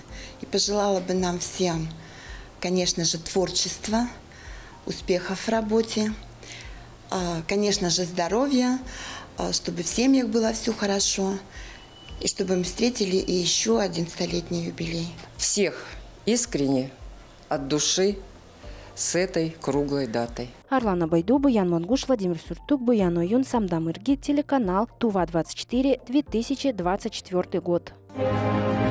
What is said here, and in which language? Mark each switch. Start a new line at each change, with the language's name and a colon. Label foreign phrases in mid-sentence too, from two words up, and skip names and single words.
Russian: И пожелала бы нам всем, конечно же, творчества, успехов в работе, конечно же, здоровья, чтобы в семьях было все хорошо, и чтобы мы встретили и еще один 100-летний юбилей. Всех искренне, от души, с этой круглой датой. Арлана Байду, Буян Мангуш, Владимир Суртук, Буян Ойюн, Самдам Иргит, телеканал Тува-24, 2024 год.